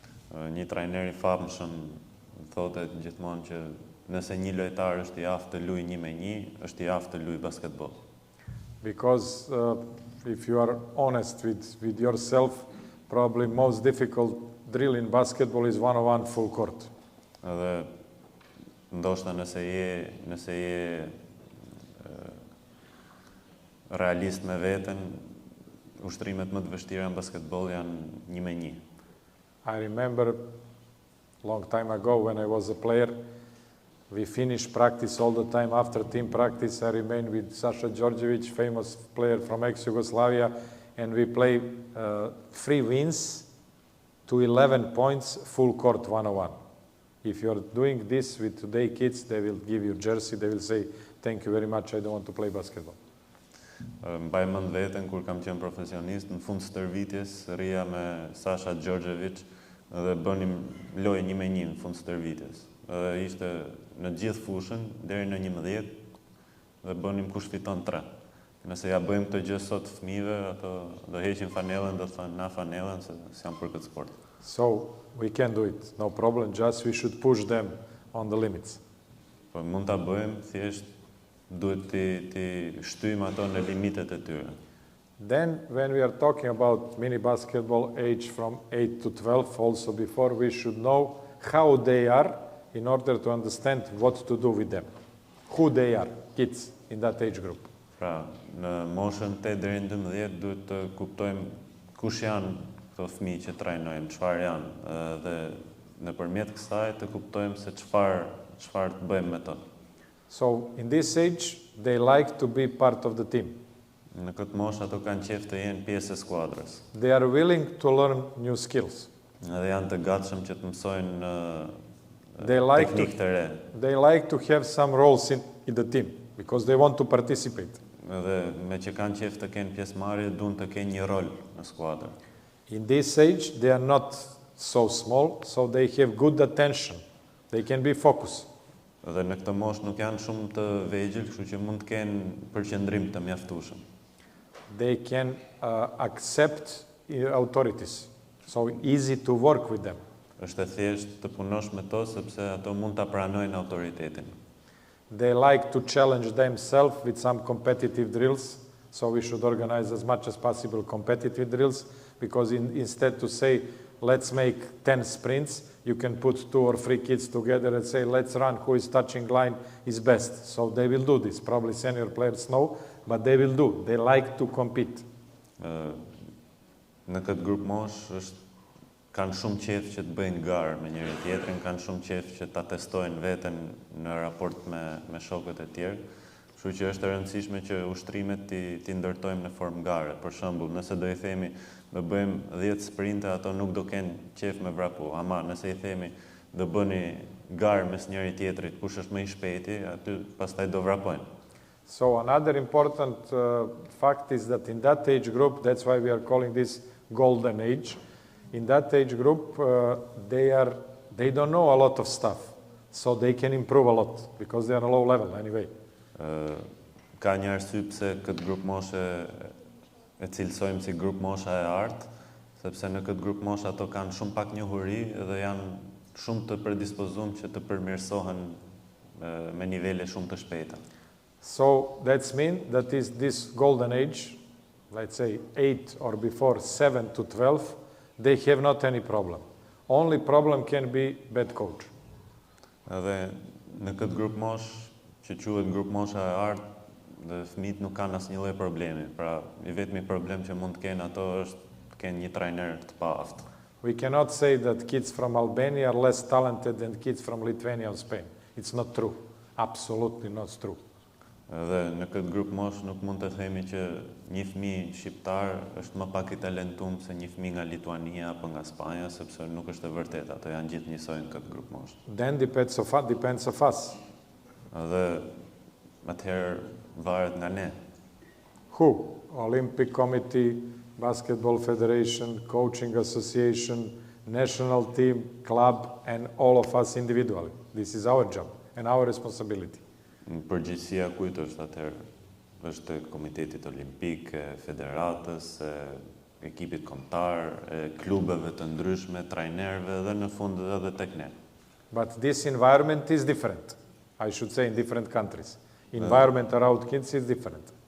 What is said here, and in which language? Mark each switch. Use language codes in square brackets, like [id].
[sq] Një trajner I famshëm thotë gjithmonë që nëse një lojtar është I aftë të luajë 1-1, është I aftë të luajë basketball. [en] Because if you are honest with yourself, probably most difficult drill in basketball is one-on-one full court. [sq] Dhe ndoshta nëse je realist me veten, ushtrimet më të vështira në basketball janë 1-1. [en] I remember long time ago when I was a player, we finished practice all the time. After team practice, I remained with Sasha Đorđević, famous player from ex-Yugoslavia, and we play 3 wins to 11 points, full court one-on-one. If you're doing this with today kids, they will give you jersey, they will say, thank you very much, I don't want to play basketball. [sq] Mbaj mend veten kur kam qenë profesionist, në fund stërvitjes rria me Sasha Đorđević dhe bënim lojë 1-1 në fund stërvitjes. Dhe ishte në gjithë fushën deri në 11 dhe bënim kush fiton 3. Nëse ja bëjmë këtë gjë sot fëmijëve, ato do heqin fanellën, do thonë na fanellën se jam për këtë sport. [en] So we can do it, no problem, just we should push them on the limits. [sq] Po mund ta bëjmë, thjesht duhet ti shtyjmë ato në limitet e tyre. [en] Then, when we are talking about mini basketball age from 8 to 12, also before, we should know how they are in order to understand what to do with them. Who they are, kids in that age group. [sq] Pra, në moshën 8 deri në 12 duhet të kuptojmë kush janë këto fëmijë që trajnojmë, çfarë janë, dhe nëpërmjet kësaj të kuptojmë se çfarë të bëjmë me to. [en] So, in this age, they like to be part of the team. [sq] Në këtë moshë ato kanë qejf të jenë pjesë e skuadrës. [en] They are willing to learn new skills. [sq] Edhe janë të gatshëm që të mësojnë teknikë të re. [en] They like to have some roles in the team because they want to participate. [sq] Edhe me që kanë qejf të kenë pjesëmarrje, duan të kenë një rol në skuadër. [en] In this age, they are not so small, so they have good attention. They can be focused. [sq] Dhe në këtë moshë nuk janë shumë të vegjël, kështu që mund të kenë përqendrim të mjaftueshëm. [en] They can accept authorities, so easy to work with them. [sq] Është e thjeshtë të punosh me to sepse ato mund ta pranojnë autoritetin. [en] They like to challenge themselves with some competitive drills, so we should organize as much as possible competitive drills, because instead to say, let's make 10 sprints, you can put 2 or 3 kids together and say, let's run, who is touching line is best. So they will do this. Probably senior players know, but they will do. They like to compete. [sq] Në këtë grup mosh kanë shumë qejf që të bëjnë garë me njëri tjetrin, kanë shumë qejf që ta testojnë veten në raport me shokët e tjerë. Kështu që është e rëndësishme që ushtrimet ti ndërtojmë në formë gare. Për shembull, nëse do I themi do bëjmë 10 sprinte, ato nuk do kenë qejf me vrapu. Ama nëse I themi do bëni garë mes njëri tjetrit, kush është më I shpejti, aty pastaj do vrapojnë. [en] So another important fact is that in that age group, that's why we are calling this golden age. In that age group, they don't know a lot of stuff, so they can improve a lot because they are a low level anyway. [sq] Ka një arsye pse këtë grup moshe e cilësojmë si grup mosha e artë, sepse në këtë grup moshe ato kanë shumë pak njohuri dhe janë shumë të predispozuar që të përmirësohen me nivele shumë të shpejta. [en] So that's mean that is this golden age, let's say 8 or before 7 to 12, they have not any problem. Only problem can be bad coach. [sq] Edhe në këtë grup mosh, që quhet grup mosha e artë, dhe fëmijët nuk kanë asnjë lloj problemi. Pra, I vetmi problem që mund të kenë ato është të kenë një trajner të paaftë. [en] We cannot say that kids from Albania are less talented than kids from Lithuania or Spain. It's not true. Absolutely not true. [sq] Dhe në këtë grup mosh nuk mund të themi që një fëmijë shqiptar është më pak I talentuar se një fëmijë nga Lituania apo nga Spanja, sepse nuk është e vërtetë, ato janë gjithë njësoj në këtë grup mosh. [en] Then depends of us. [sq] Dhe atëherë varet nga ne. [en] Who? Olympic Committee, Basketball Federation, Coaching Association, National Team, Club, and all of us individually. This is our job and our responsibility. [sq] Përgjegjësia kujt është atëherë? Është Komitetit Olimpik, Federatës, ekipit kombëtar, klubeve të ndryshme, trajnerëve dhe në fund edhe tek ne. [en] But this environment is different. I should say in different countries. Environment around kids is different.